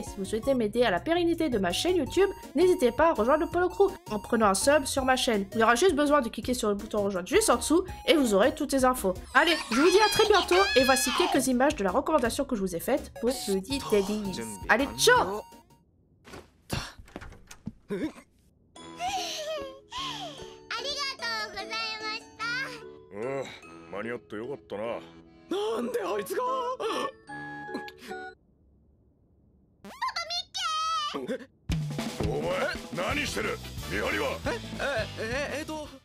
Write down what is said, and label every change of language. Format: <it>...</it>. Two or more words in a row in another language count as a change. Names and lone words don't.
<fr>Si vous souhaitez m'aider à la pérennité de ma chaîne YouTube, n'hésitez pas à rejoindre le Polo Crew en prenant un sub sur ma chaîne. Il y aura juste besoin de cliquer sur le bouton rejoindre juste en dessous et vous aurez toutes les infos. Allez, je vous dis à très bientôt et voici quelques images de la recommandation que je vous ai faite pour Buddy Daddies. Allez, ciao!</fr> <ja>間に合ってよかったな。なんであいつがお前何してる？見張りは？</ja>